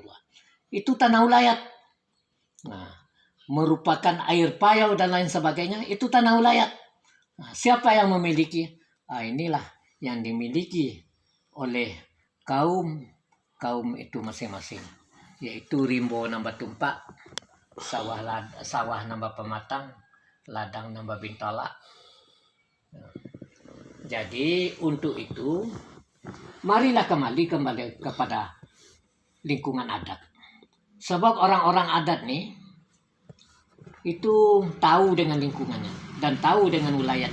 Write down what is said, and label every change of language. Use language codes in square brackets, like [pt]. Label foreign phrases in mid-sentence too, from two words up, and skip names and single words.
[id] Itu tanah ulayat. Nah, merupakan air payau dan lain sebagainya, itu tanah ulayat. Nah, siapa yang memiliki? Inilah yang dimiliki oleh kaum itu masing-masing, yaitu [min] rimbo nambah tumpak, sawah nambah pematang, ladang nambah bintala. [id] Jadi untuk itu marilah kembali kepada lingkungan adat. Sebab orang-orang adat nih itu tahu dengan lingkungannya dan tahu dengan wilayah.